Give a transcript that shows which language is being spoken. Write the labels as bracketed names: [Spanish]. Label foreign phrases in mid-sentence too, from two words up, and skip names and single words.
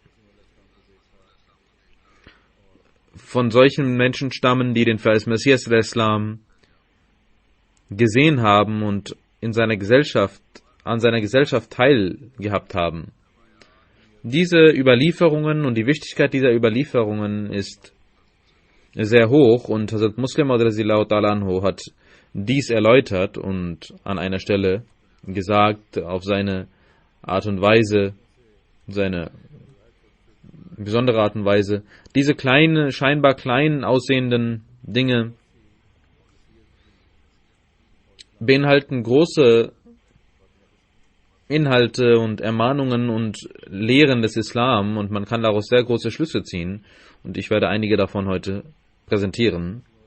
[German] von solchen Menschen stammen, die den verheißenen Messias al-Islam gesehen haben und an seiner Gesellschaft teilgehabt haben. Diese Überlieferungen und die Wichtigkeit dieser Überlieferungen ist sehr hoch, und Hazrat Muslim [Arabic] رضي الله تعالى عنه [German] hat dies erläutert und an einer Stelle gesagt, auf seine Art und Weise, seine besondere Art und Weise, diese scheinbar kleinen aussehenden Dinge beinhalten große Inhalte und Ermahnungen und Lehren des Islam, und man kann daraus sehr große Schlüsse ziehen, und ich werde einige davon heute präsentieren.